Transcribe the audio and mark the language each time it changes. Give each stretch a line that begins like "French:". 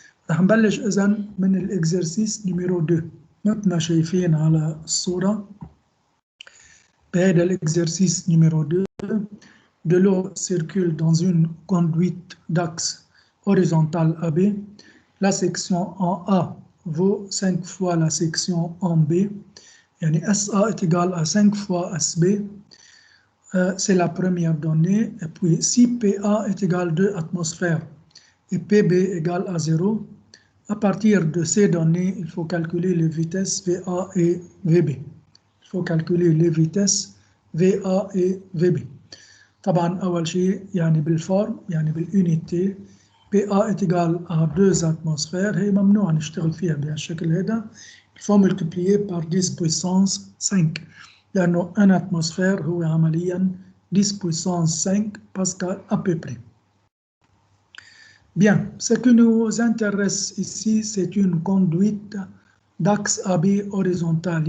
Arabic: رح نبلش اذا من الاكزرسيس نيميرو 2 مثل ما شايفين على الصورة. بهذا
French: l'exercice numéro 2, de l'eau circule dans une conduite d'axe horizontale AB. La section en A vaut 5 fois la section en B.
Arabic: Yani
French: SA est égal à 5 fois SB. C'est la première donnée. Et puis si PA est égal à 2 atmosphères et PB égale à 0, à partir de ces données, il faut calculer les vitesses VA et VB. Il faut calculer les vitesses VA et VB.
Arabic: طبعا أول شيء يعني بالفورم يعني بال
French: unité PA est égal à 2 atmosphères.
Arabic: هي ممنوع نشتغل فيها بهالشكل هذا.
French: Il faut multiplier par 10 puissance 5
Arabic: لأنه
French: un atmosphère
Arabic: هو عمليا
French: 10 puissance 5 pascal à peu près. Bien, ce qui nous intéresse ici, c'est une conduite d'axe AB horizontal.